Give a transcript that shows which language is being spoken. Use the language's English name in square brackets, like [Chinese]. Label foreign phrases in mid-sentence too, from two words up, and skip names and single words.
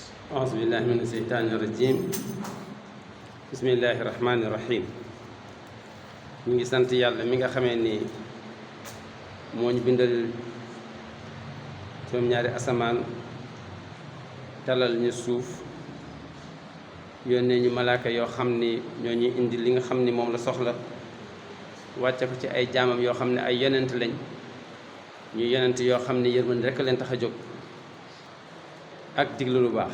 [Arabic] أعوذ بالله من الشيطان الرجيم بسم الله الرحمن الرحيم [Wolof] ñu ngi sant yàlla mi nga xamee ni moo ñu bindal juróom-ñaari asamaan talal ñu suuf yónnee ñu malaaka yoo xam ni ñoo ñuy indi li nga xam ni moom la soxla wàcce ko ci ay jaamam yoo xam ne ay yonent lañ ñu yonent yoo xam ni yërmande rekk leen tax a jóg ak diglu lu baax.